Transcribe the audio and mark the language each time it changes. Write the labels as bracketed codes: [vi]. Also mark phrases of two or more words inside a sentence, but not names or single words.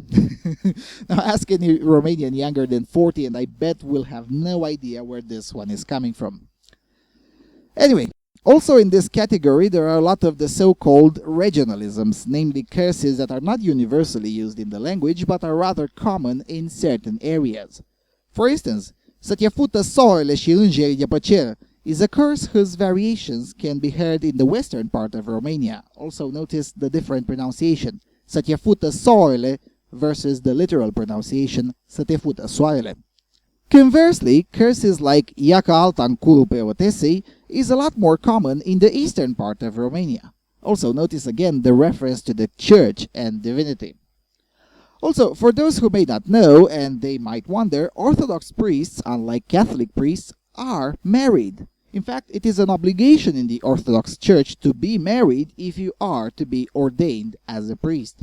[en] Now ask any Romanian younger than 40 and I bet we'll have no idea where this one is coming from. Anyway, also in this category there are a lot of the so-called regionalisms, namely curses that are not universally used in the language but are rather common in certain areas. For instance, [ro] să te fută soarele și îngerii de pe cer [en] is a curse whose variations can be heard in the western part of Romania. Also notice the different pronunciation, [ro] să te fută soarele [en] versus the literal pronunciation, [ro] să te fută soarele. [en] Conversely, curses like [ro] ia ca alta în curul preotesei [en] is a lot more common in the eastern part of Romania. Also notice again the reference to the church and divinity. Also, for those who may not know, and they might wonder, Orthodox priests, unlike Catholic priests, are married. In fact, it is an obligation in the Orthodox Church to be married if you are to be ordained as a priest.